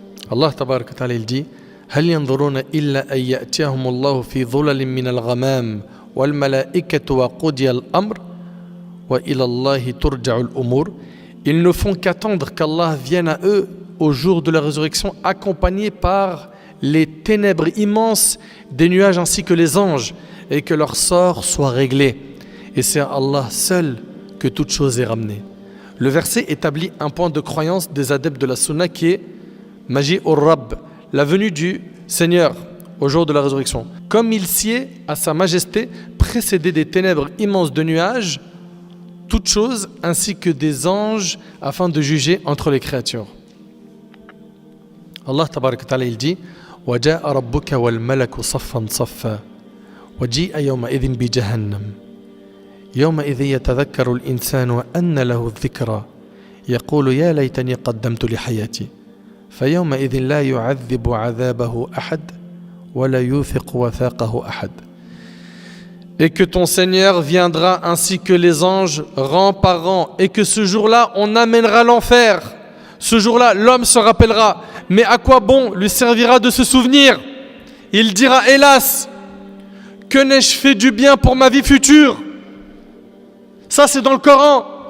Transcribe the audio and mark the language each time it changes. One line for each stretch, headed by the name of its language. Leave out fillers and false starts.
Arabic: Allah tabarak wa ta'ala
French: il dit
Arabic: هل ينظرون إلا أن يأتيهم الله في ظلل من الغمام والملائكة وقضي الأمر وإلى الله ترجع الأمور.
French: Ils ne font qu'attendre qu'Allah vienne à eux au jour de la résurrection, accompagné par les ténèbres immenses des nuages ainsi que les anges, et que leur sort soit réglé. Et c'est à Allah seul que toute chose est ramenée. Le verset établit un point de croyance des adeptes de la sunna qui est Maji ur-Rabb, la venue du Seigneur au jour de la résurrection. Comme il sied à sa majesté, précédé des ténèbres immenses de nuages, toutes choses, ainsi que des anges, afin de juger entre les créatures.
Arabic: Allah tabarak wa ta'ala
French: il dit
Arabic: وَجَاءَ رَبُّكَ وَالْمَلَكُ صَفًّا صَفًّا وَجِيءَ يَوْمَئِذٍ بِجَهَنَّمَ يَوْمَئِذٍ يَتَذَكَّرُ الْإِنسَانُ وَأَنَّ لَهُ الذِّكْرَى يَقُولُ يَا لَيْتَنِي قَدَّمْتُ لِحَيَاتِي فَيَوْمَئِذٍ لَا يُعَذِّبُ عَذَابَهُ أَحَدٌ وَلَا يُوثِقُ وَثَاقَهُ أَحَدٌ.
French: Et que ton Seigneur viendra ainsi que les anges, rang par rang, et que ce jour-là, on amènera l'enfer. Ce jour-là, l'homme se rappellera. Mais à quoi bon lui servira de se souvenir? Il dira, hélas, que n'ai-je fait du bien pour ma vie future? Ça, c'est dans le Coran.